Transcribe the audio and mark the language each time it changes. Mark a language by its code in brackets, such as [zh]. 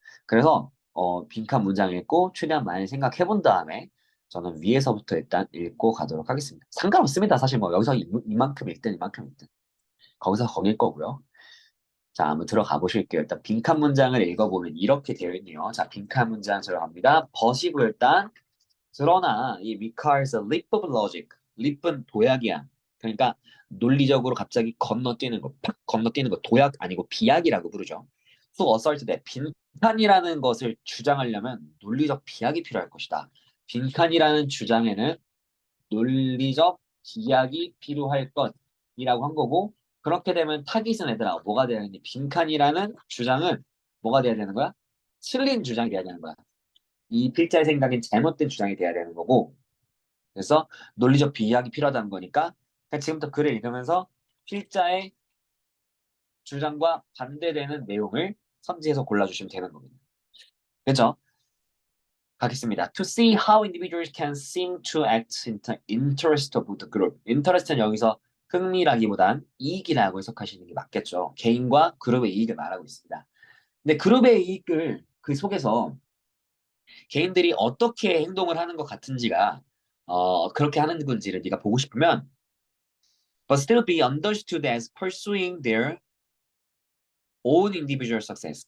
[ko] 그래서 빈칸 문장 읽고 최대한 많이 생각해 본 다음에 저는 위에서부터 일단 읽고 가도록 하겠습니다. 상관없습니다. 사실 뭐 여기서 이만큼 읽든 이만큼 읽든. 거기서 거길 거고요. 자, 한번 들어가 보실게요. 일단 빈칸 문장을 읽어보면 이렇게 되어 있네요. 자, 빈칸 문장 들어갑니다. 버시고 일단 그러나 이 [en] requires a leap of logic. [ko] leap은 도약이야. 그러니까 논리적으로 갑자기 건너뛰는 거, 팍 건너뛰는 거 도약 아니고 비약이라고 부르죠. [en] to assert that [ko] 빈칸이라는 것을 주장하려면 논리적 비약이 필요할 것이다. 빈칸이라는 주장에는 논리적 기약이 필요할 것이라고 한 거고 그렇게 되면 타깃은 얘들아 뭐가 돼야 되니 빈칸이라는 주장은 뭐가 돼야 되는 거야? 틀린 주장이 돼야 되는 거야. 이 필자의 생각엔 잘못된 주장이 돼야 되는 거고 그래서 논리적 비약이 필요하다는 거니까 그냥 지금부터 글을 읽으면서 필자의 주장과 반대되는 내용을 선지해서 골라주시면 되는 겁니다. 그렇죠? 가겠습니다. [en] To see how individuals can seem to act in the interest of the group. [ko] interest는 여기서 흥미라기보단 이익이라고 해석하시는 게 맞겠죠. 개인과 그룹의 이익을 말하고 있습니다. 근데 그룹의 이익을 그 속에서 개인들이 어떻게 행동을 하는 것 같은지가 그렇게 하는 건지를 네가 보고 싶으면 [en] but still be understood as pursuing their own individual success.